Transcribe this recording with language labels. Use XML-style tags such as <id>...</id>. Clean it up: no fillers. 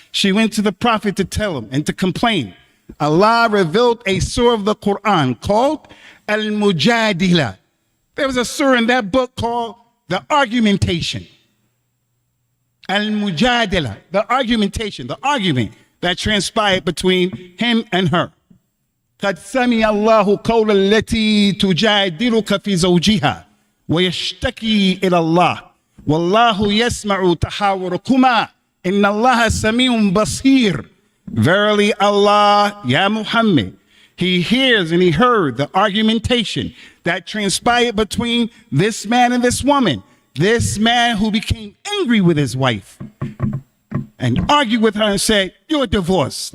<en>She went to the Prophet to tell him and to complain. Allah revealed a surah of the Quran called Al-Mujadilah. There was a surah in that book called the argumentation. Al-Mujadilah, the argumentation, the argument that transpired between him and her.</en> <ar>قد سمع الله قول التي تجادلك في زوجها ويشتكي إلى الله والله يسمع تحاوركما Inna Allah sami'un basir.</ar> <en>Verily Allah, Ya Muhammad, he hears and he heard the argumentation that transpired between this man and this woman. This man who became angry with his wife and argued with her and said, you're divorced.</en>